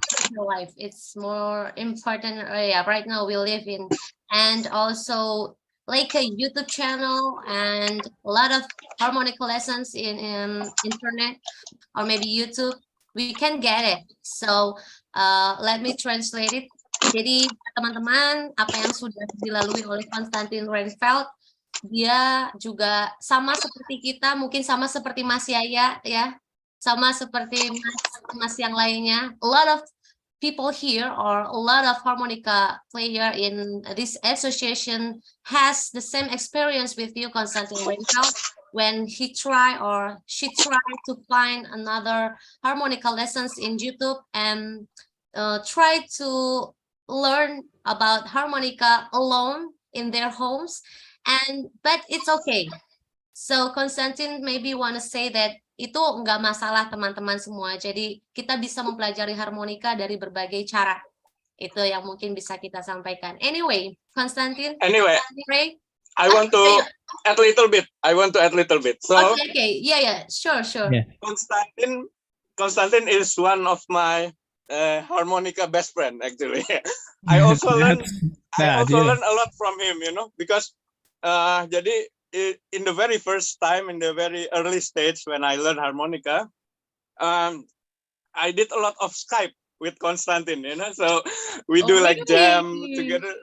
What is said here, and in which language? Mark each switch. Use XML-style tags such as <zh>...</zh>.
<en>Life, it's more important. Right now we live in, and also like a YouTube channel and a lot of harmonica lessons in internet or maybe YouTube, we can get it. So let me translate it.</en> <id>Jadi teman-teman, apa yang sudah dilalui oleh Konstantin Reinfeld, dia juga sama seperti kita, mungkin sama seperti Mas Yaya ya, sama seperti Mas yang lainnya.</id> <en>A lot of people here, or a lot of harmonica player in this association, has the same experience with you, Konstantin Reinfeld, when he tried or she tried to find another harmonica lessons in YouTube and try to learn about harmonica alone in their homes, but it's okay. So Konstantin maybe want to say that</en> <id>itu nggak masalah teman-teman semua. Jadi kita bisa mempelajari harmonika dari berbagai cara. Itu yang mungkin bisa kita sampaikan.</id> <en>Anyway, Konstantin. Anyway, Ray. I want to add a little bit. So Okay. Yeah. Sure. Yeah. Konstantin is one of my harmonica best friend actually. I also learn a lot from him, because jadi in the very first time, in the very early stage when I learned harmonica, I did a lot of Skype with Konstantin, so we do like jam together.</en>